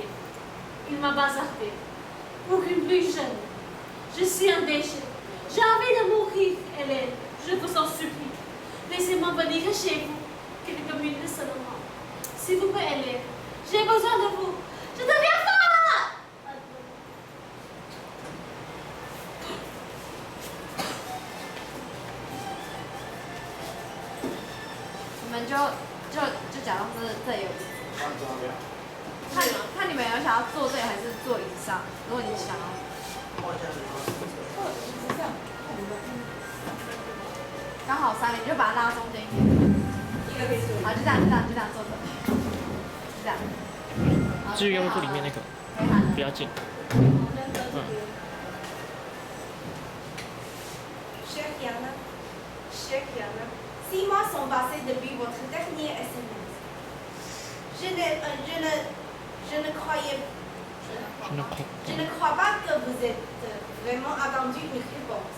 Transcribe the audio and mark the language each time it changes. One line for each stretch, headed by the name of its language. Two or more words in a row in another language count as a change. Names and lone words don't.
French: Il m'a bazardé. Pour une plus jeune, je suis un déchet. J'ai envie de mourir, Hélène. Je vous en supplie. Laissez-moi venir chez vous quelques minutes seulement. S'il vous plaît, Hélène, j'ai besoin de vous. Je deviens folle!
Chinese: 你们就假装这里有椅子，看你们有想要坐这里还是坐椅子上。如果你想要，刚好3个，你就把它拉中间一点。好，就这样坐着，就这样。至于用户里面那个，不要进。
French: Chère Yana, 6 mois sont passés depuis votre dernier SMS. Je ne crois pas que vous êtes vraiment attendu une réponse.